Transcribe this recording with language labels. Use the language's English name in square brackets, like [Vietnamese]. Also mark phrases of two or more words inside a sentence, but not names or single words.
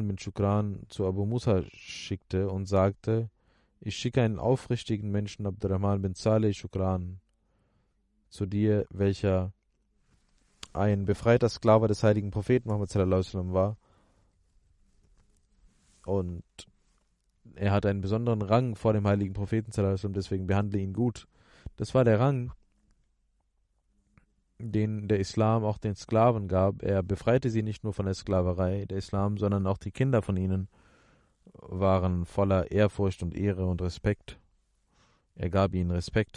[German] bin Shukran zu Abu Musa schickte und sagte, ich schicke einen aufrichtigen Menschen, Abdurrahman bin Saleh Shukran, zu dir, welcher ein befreiter Sklave des heiligen Propheten Muhammad [Arabic] صلى الله عليه وسلم [German] war. Und er hat einen besonderen Rang vor dem heiligen Propheten [Arabic] صلى الله عليه وسلم, [German] deswegen behandle ihn gut. Das war der Rang, den der Islam auch den Sklaven gab. Er befreite sie nicht nur von der Sklaverei, der Islam, sondern auch die Kinder von ihnen waren voller Ehrfurcht und Ehre und Respekt. Er gab ihnen Respekt.